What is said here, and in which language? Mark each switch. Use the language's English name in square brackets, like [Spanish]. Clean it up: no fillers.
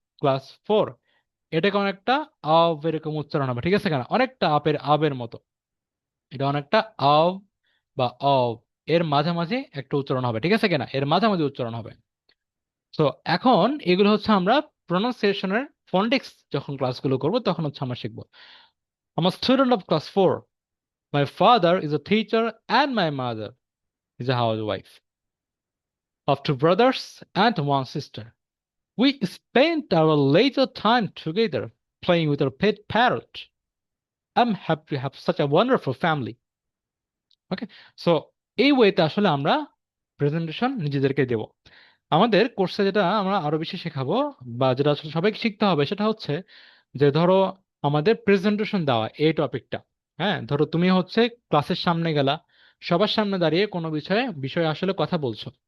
[Bangla] Class 4, এটা কেমন একটা আব এরকম উচ্চারণ হবে, ঠিক আছে কেন, অনেকটা আপের আবের মতো। এটা অনেকটা আব বা অব, এর মাঝামাঝি একটা উচ্চারণ হবে, ঠিক আছে কিনা, এর মাঝামাঝি উচ্চারণ হবে। তো এখন এগুলো হচ্ছে আমরা প্রনাউন্সিয়েশনের ফনেটিক্স যখন ক্লাসগুলো করব তখন হচ্ছে আমরা শিখবো। [English] I'm a student of class 4. My father is a teacher and my mother is a housewife of 2 brothers and 1 sister. We spent our leisure time together playing with our pet parrot. I'm happy to have such a wonderful family. [Bangla] Okay, so এই ওয়েতে আসলে আমরা presentation নিজেদেরকে দেব। আমাদের কোর্সে যেটা আমরা আরো বেশি শেখাবো বা যেটা আসলে সবাইকে শিখতে হবে সেটা হচ্ছে যে ধরো আমাদের প্রেজেন্টেশন দেওয়া এই টপিকটা। হ্যাঁ, ধরো তুমি হচ্ছে ক্লাসের সামনে গেলা, সবার সামনে দাঁড়িয়ে কোনো বিষয়ে আসলে কথা বলছো।